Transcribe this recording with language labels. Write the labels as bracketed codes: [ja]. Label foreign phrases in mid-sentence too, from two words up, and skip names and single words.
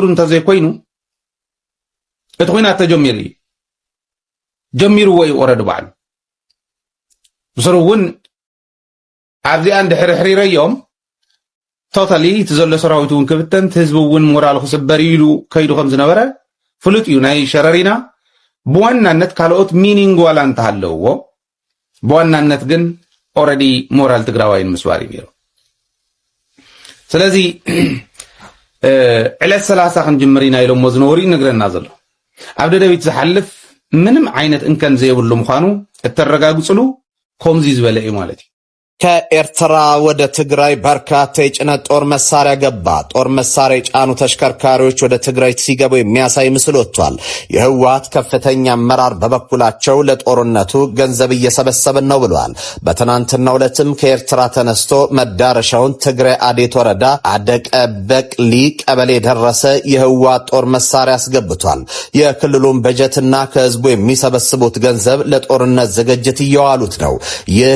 [ti] እንተዘይኮይኑ እቲ ኩናት ተጀሚሩ እዩ ጀሚርዎ እዩ ኦረዲ በዓሉ ብስሩ እውን ኣብዚኣን ድሕሪ ሕሪረዮም ቶታሊ እቲ ዘሎ ሰራዊት እውን ክብተን ህዝቢ እውን ሞራል ክስበር ኢሉ ከይዱ ከም ዝነበረ ፍሉጥ እዩ ናይ ሸረሪና ብዋናነት ካልኦት ሚኒንግ ዋላ እንተሃለውዎ ብዋናነት ግን ኦረዲ ሞራል ትግራዋይን ምስባር እዩ ነይሩ ስለዚ ዕለት 30 ክንጅምር ኢና ኢሎሞ ዝነበሩ ይነግረና ዘሎ ኣብ ደደቢት ዝሓልፍ ምንም ዓይነት እንከን ዘይብሉ ምዃኑ እተረጋግጽሉ ከምዚ ዝበለ እዩ ማለት እዩ [am] ከኤርትራ ወደ ትግራይ በርካታ የጭነት ጦር መሳሪያ ገባ። ጦር መሳሪያ የጫኑ ተሽከርካሪዎች ወደ ትግራይ ሲገቡ የሚያሳይ ምስል ወጥቷል። የህወሓት ከፍተኛ አመራር በበኩላቸው ለጦርነቱ ገንዘብ እየሰበሰብን ነው ብለዋል። በትናንትናው ዕለትም ከኤርትራ ተነስቶ መዳረሻውን ትግራይ አዴት ወረዳ አደቀበቅሊ ቀበሌ ደረሰ የህወሓት ጦር መሳሪያ አስገብቷል። የክልሉን በጀትና ከህዝቡ የሚሰበስቡት ገንዘብ ለጦርነት ዝግጅት እየዋሉት ነው። ይህ